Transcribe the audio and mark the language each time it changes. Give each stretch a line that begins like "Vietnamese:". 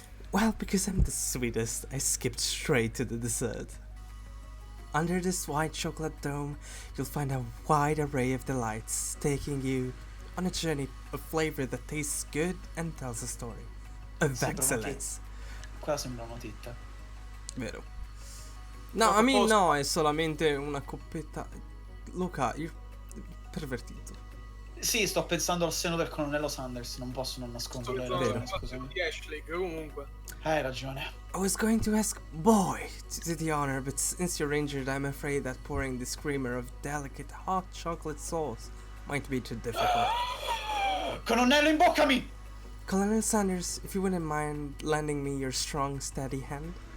English: Well, because I'm the sweetest, I skipped straight to the dessert. Under this white chocolate dome, you'll find a wide array of delights, taking you on a journey of flavor that tastes good and tells a story of excellence.
Italian: Qua sembra una titta. Vero.
English: No, I mean no,
Italian: è solamente una coppetta. Luca, io pervertito. Sì, sto pensando al seno del colonnello Sanders, non posso non nascondere la ragione, scusami. Di Ashley, comunque. Hai ragione.
English: I was going to ask Boy to do the honor, but since you're injured, I'm afraid that pouring this creamer of delicate hot chocolate sauce might be too difficult.
Italian: Colonnello, imboccami!
English: Colonel Sanders, if you wouldn't mind lending me your strong, steady hand.